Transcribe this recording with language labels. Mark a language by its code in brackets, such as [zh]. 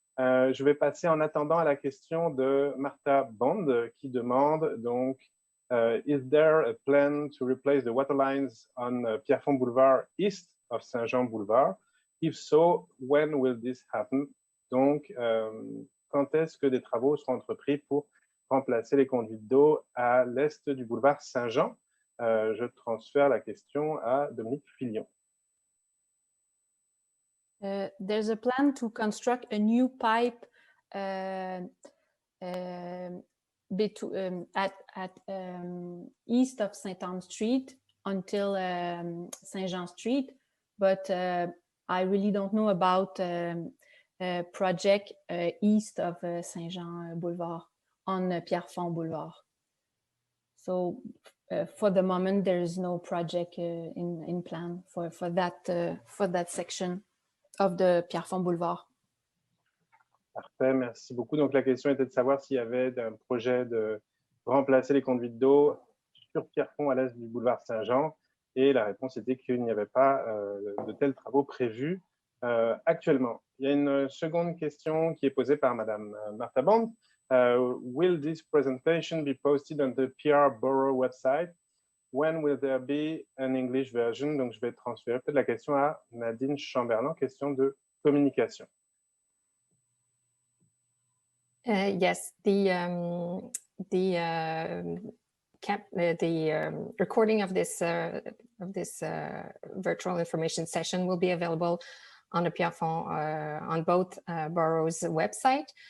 [fr] Je vais passer en attendant à la question de Martha Bond qui demande donc [en] is there a plan to replace the water lines on Pierrefonds Boulevard east of Saint-Jean Boulevard? If so, when will this happen? [fr] Donc, quand est-ce que des travaux seront entrepris pour remplacer les conduites d'eau à l'est du boulevard Saint-Jean? Je transfère la question à Dominique Filion. [en] There's a plan to construct a new pipe east of St. Anne Street until St. Jean Street, but I really don't know about a project east of St. Jean Boulevard on Pierrefonds Boulevard. So for the moment, there is no project in plan for that section of the Pierrefonds Boulevard. [fr] Parfait, merci beaucoup. Donc, la question était de savoir s'il y avait un projet de remplacer les conduites d'eau sur Pierrefonds à l'est du boulevard Saint-Jean. Et la réponse était qu'il n'y avait pas de tels travaux prévus actuellement. Il y a une seconde question qui est posée par Madame Martha Bond. [en] Will this presentation be posted on the PR Borough website? When will there be an English version? [fr] Donc, je vais transférer peut-être la question à Nadine Chamberlain, question de communication. [en] Yes, the recording of this virtual information session will be available on the Pierrefonds on both boroughs' website.